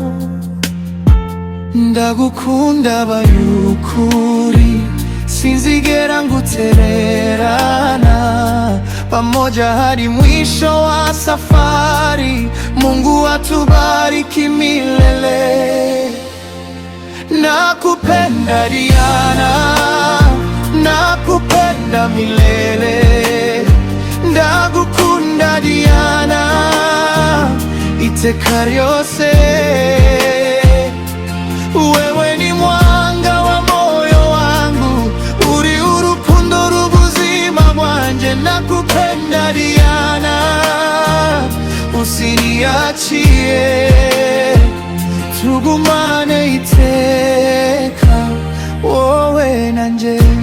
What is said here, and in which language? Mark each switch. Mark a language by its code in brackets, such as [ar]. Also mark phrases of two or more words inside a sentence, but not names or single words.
[rn] Ndagukunda bayukuri, sinzigera ngutererana, [sw] pamoja hadi mwisho wa safari. Mungu atubariki milele. Nakupenda Diana, nakupenda milele, [rn] ndagukunda Diana iteka ryose. [sw] Wewe ni mwanga wa moyo wangu, [rn] uri urukundo rubuzima bwanje. [sw] Nakupenda Diana, usiniachie, [rn] tugumane iteka wowe nanje.